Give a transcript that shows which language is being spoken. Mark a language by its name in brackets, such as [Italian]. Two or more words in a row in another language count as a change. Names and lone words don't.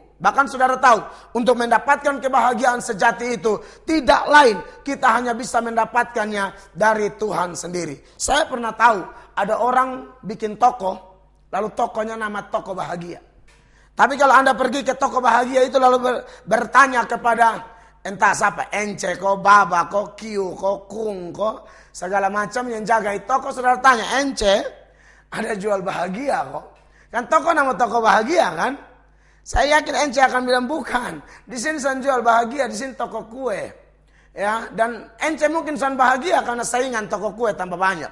[Indonesian] Bahkan saudara tahu, untuk mendapatkan kebahagiaan sejati itu tidak lain, kita hanya bisa mendapatkannya dari Tuhan sendiri. Saya pernah tahu ada orang bikin toko, lalu tokonya nama toko bahagia. Tapi kalau Anda pergi ke toko bahagia itu lalu bertanya kepada entah siapa, ence ko, baba ko, kiu ko, kung ko, segala macam yang jaga itu toko, saudara tanya, ence ada jual bahagia kok? Kan toko nama toko bahagia kan? Saya yakin ence akan bilang bukan. Di sini saya jual bahagia, di sini toko kue. Ya, dan ence mungkin saya bahagia karena saingan toko kue tambah banyak.